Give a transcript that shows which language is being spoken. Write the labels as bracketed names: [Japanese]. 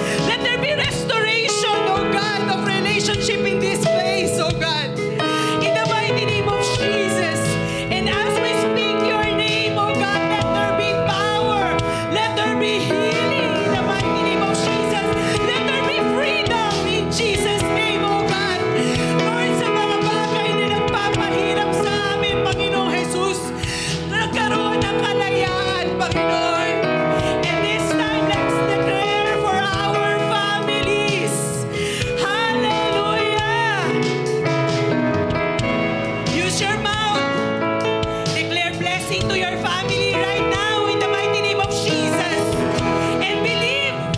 [English] Let there be restoration, oh God, of relationship in this place, oh God. In the mighty name of Jesus. And as we speak your name, oh God, let there be power. Let there be healing in the mighty name of Jesus. Let there be freedom in Jesus' name, oh God. [Filipino] Lord, sa mga bagay na nagpapahirap sa amin, Panginoong Jesus, nagkaroon ng kalayaan, Panginoon. [English] And this time, let's declare for our families. Hallelujah! Use your mouth. Declare blessing to your family right now in the mighty name of Jesus. And believe.